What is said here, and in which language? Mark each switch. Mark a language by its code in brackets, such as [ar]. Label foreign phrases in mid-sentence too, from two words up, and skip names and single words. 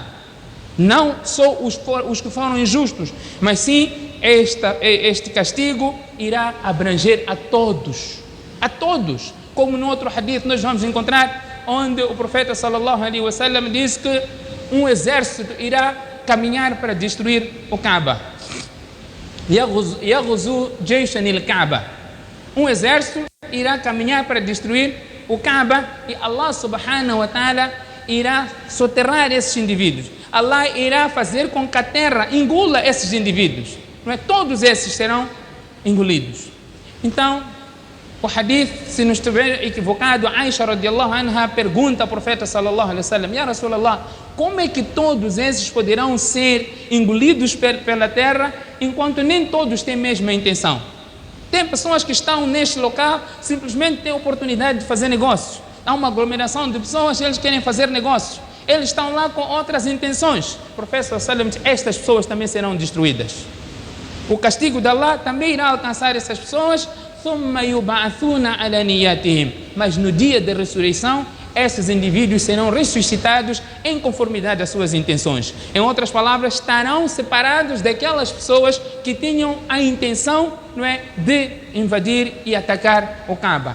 [pt] Não só os que foram injustos, mas sim este castigo irá abranger a todos. A todos. Como no outro hadith nós vamos encontrar, onde o profeta [ar] sallallahu alaihi wasallam [pt] diz que um exército irá caminhar para destruir o Kaaba. [ar] Yaghzu jayshan al-Kaaba. [pt] Um exército irá caminhar para destruir o Kaaba, e Allah [ar] subhanahu wa ta'ala [pt] irá soterrar esses indivíduos. Allah irá fazer com que a terra engula esses indivíduos. Não é? Todos esses serão engolidos. Então, o hadith, se não estiver equivocado, Aisha [ar] radiallahu anha [pt] pergunta ao profeta [ar] sallallahu alaihi wasallam: "Ya Rasulallah, [pt] como é que todos esses poderão ser engolidos pela terra, enquanto nem todos têm a mesma intenção?" Tem pessoas que estão neste local, simplesmente têm a oportunidade de fazer negócios. Há uma aglomeração de pessoas, eles querem fazer negócios. Eles estão lá com outras intenções. O profeta [ar] sallallahu alaihi wasallam [pt] diz: estas pessoas também serão destruídas. O castigo de Allah também irá alcançar essas pessoas. Mas no dia da ressurreição, esses indivíduos serão ressuscitados em conformidade às suas intenções. Em outras palavras, estarão separados daquelas pessoas que tinham a intenção, não é, de invadir e atacar o Kaaba.